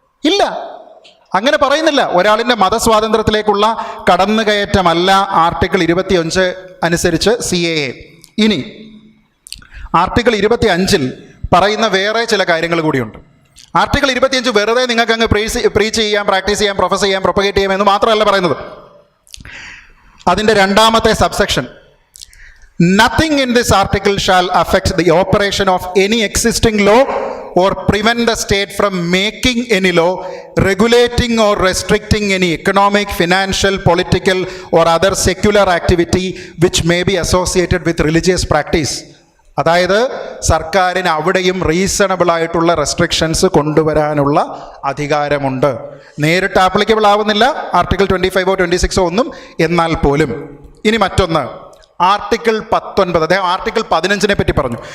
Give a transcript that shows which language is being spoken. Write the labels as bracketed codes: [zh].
[ml] ഇല്ല, അങ്ങനെ പറയുന്നില്ല. ഒരാളിൻ്റെ മതസ്വാതന്ത്ര്യത്തിലേക്കുള്ള കടന്നുകയറ്റമല്ല ആർട്ടിക്കിൾ 25 അനുസരിച്ച് സി എ. ഇനി ആർട്ടിക്കിൾ 25 പറയുന്ന വേറെ ചില കാര്യങ്ങൾ കൂടിയുണ്ട്. ആർട്ടിക്കിൾ 25 വെറുതെ നിങ്ങൾക്ക് അങ്ങ് പ്രീച്ച് ചെയ്യാം, പ്രാക്ടീസ് ചെയ്യാം, പ്രൊഫസ് ചെയ്യാം, പ്രൊപ്പഗേറ്റ് ചെയ്യാം എന്ന് മാത്രമല്ല പറയുന്നത്. അതിൻ്റെ രണ്ടാമത്തെ subsection, [en] Nothing in this article shall affect the operation of any existing law or prevent the state from making any law regulating or restricting any economic, financial, political or other secular activity which may be associated with religious practice. [ml] അതായത് സർക്കാരിന് അവിടെയും reasonable ആയിട്ടുള്ള restrictions കൊണ്ടുവരാനുള്ള അധികാരമുണ്ട്. നേരിട്ട് applicable ആവുന്നില്ല article 25 26 ഒന്നും, എന്നാൽ പോലും. ഇനി മറ്റൊന്ന്, ആർട്ടിക്കിൾ 19. അദ്ദേഹം ആർട്ടിക്കിൾ 15 പറ്റി പറഞ്ഞു.